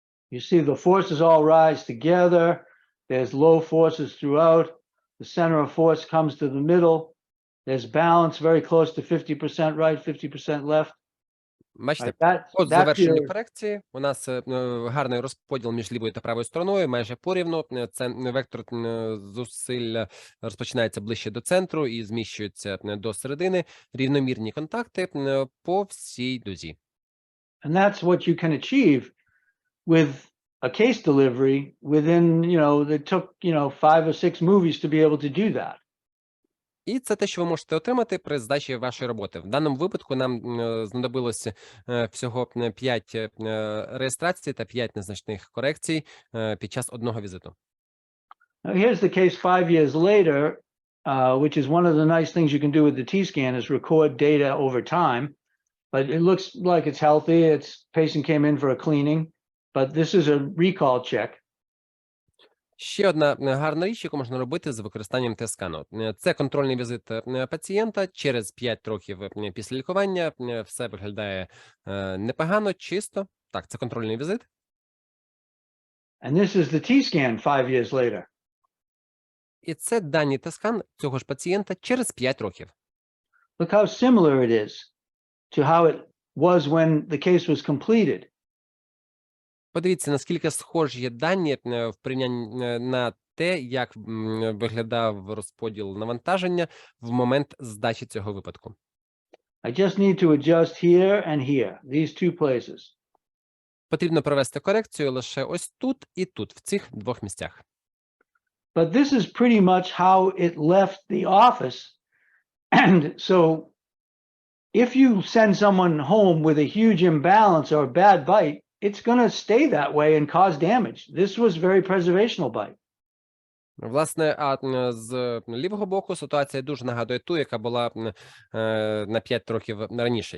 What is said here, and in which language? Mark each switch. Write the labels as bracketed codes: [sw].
[en] You see the forces all rise together. There's low forces throughout. The center of force comes to the middle. There's balance very close to 50% right, 50% left. [uk] Бачите, [en] That's [uk] от завершення [en] your, [uk] корекції. У нас гарний розподіл між лівою та правою стороною, майже порівну. Це вектор зусиль розпочинається ближче до центру і зміщується до середини. Рівномірні контакти по всій дузі. [en] and that's what you can achieve with a case delivery within, it took, 5 or 6 movies to be able to do that. [uk] І це те, що ви можете отримати при здачі вашої роботи. В даному випадку нам знадобилося всього 5 реєстрацій та 5 незначних корекцій під час одного візиту. [en] Now, here's the case 5 years later, which is one of the nice things you can do with the T-scan is record data over time. But it looks like it's healthy. Patient came in for a cleaning, but this is a recall check. [uk] Ще одна гарна річ, яку можна робити з використанням тест-скану. Це контрольний візит пацієнта через 5 років після лікування. Все виглядає непогано, чисто. Так, це контрольний візит. [en] And this is the T-scan 5 years later. [uk] І це дані тест-скан цього ж пацієнта через 5 років. [en] Look how similar it is to how it was when the case was completed. [uk] Подивіться, наскільки схожі є дані в порівнянні на те, як виглядав розподіл навантаження в момент здачі цього випадку. [en] I just need to adjust here and here, these two places. [uk] Потрібно провести корекцію лише ось тут і тут, в цих двох місцях. [en] But this is pretty much how it left the office. And so if you send someone home with a huge imbalance or a bad bite, it's going to stay that way and cause damage. This was very preservational bite. [uk] Власне, а з лівого боку ситуація дуже нагадує ту, яка була на 5 років раніше.